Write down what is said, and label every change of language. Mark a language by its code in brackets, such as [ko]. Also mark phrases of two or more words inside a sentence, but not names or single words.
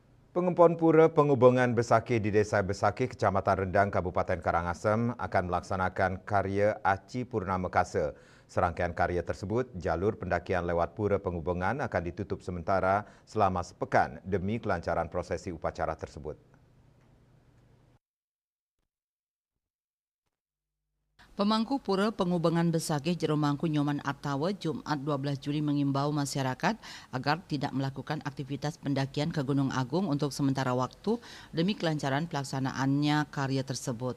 [id] Pengempon Pura Penghubungan Besakih di Desa Besakih, Kecamatan Rendang, Kabupaten Karangasem akan melaksanakan karya Aci Purnama Kasa. Serangkaian karya tersebut, jalur pendakian lewat Pura Penghubungan akan ditutup sementara selama sepekan demi kelancaran prosesi upacara tersebut. Pemangku Pura Penghubungan Besakih Jeromangku Nyoman Artawa Jumat 12 Juli mengimbau masyarakat agar tidak melakukan aktivitas pendakian ke Gunung Agung untuk sementara waktu demi kelancaran pelaksanaannya karya tersebut.